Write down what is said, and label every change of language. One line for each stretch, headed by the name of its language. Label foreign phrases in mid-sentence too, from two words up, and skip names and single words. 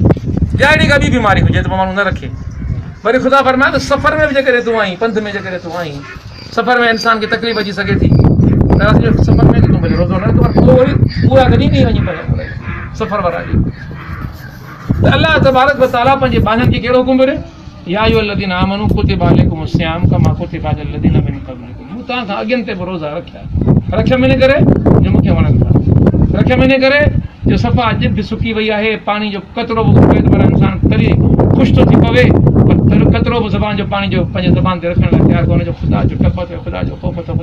Sindhi: या अहिड़ी का ॿी बीमारी हुजे त पोइ माण्हू न रखे। वरी ख़ुदा फरमाए त सफ़र में बि जेकॾहिं तूं आहीं, पंध में जेकॾहिं तूं आहीं, सफ़र में इंसान खे तकलीफ़ अची सघे थी, सफ़र में तूं भले रोज़ो न रख, पर पोइ वरी पूरा कॾहिं नहीं वञी पए सफ़र वारा ॾींहुं। त अलाह
Arabic: تبارك وتعالى
Sindhi: पंहिंजे बांदनि खे कहिड़ो हुकुम पियो ॾे,
Arabic: يا أيها الذين آمنوا كتب عليكم الصيام كما كتب على الذين من قبلكم.
Sindhi: मूं तव्हां खां अॻियनि ते बि रोज़ा रखिया में इन करे जो मूंखे वणनि था, रखिया में इन करे जो सफ़ा ॼिभ सुकी वई आहे, पाणी जो कतिरो बि पए पर इंसान तरी ख़ुशि थो थी पवे, पर कतिरो बि ज़बान जो पाणी जो पंहिंजे ज़बान ते रखण लाइ तयारु कोन्हे, जो ख़ुदा जो टप थियो, ख़ुदा जो ख़ौफ़ थियो।